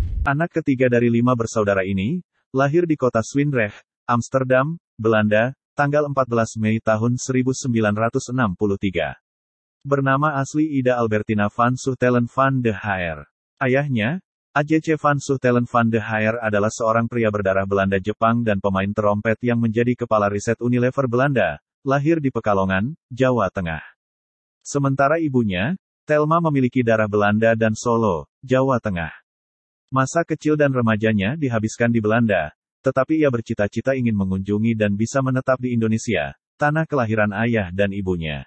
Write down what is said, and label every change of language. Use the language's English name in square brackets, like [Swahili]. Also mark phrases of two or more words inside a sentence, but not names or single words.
[Indonesian] Anak ketiga dari 5 bersaudara ini, lahir di kota Zwijndrecht, Amsterdam, Belanda, tanggal 14 Mei tahun 1963. Bernama asli Ida Albertina van Zuchtelen van de Haar. Ayahnya, A.J.C. van Zuchtelen van de Haar adalah seorang pria berdarah Belanda Jepang dan pemain trompet yang menjadi kepala riset Unilever Belanda, lahir di Pekalongan, Jawa Tengah. Sementara ibunya, Thelma memiliki darah Belanda dan Solo, Jawa Tengah. Masa kecil dan remajanya dihabiskan di Belanda, tetapi ia bercita-cita ingin mengunjungi dan bisa menetap di Indonesia, tanah kelahiran ayah dan ibunya.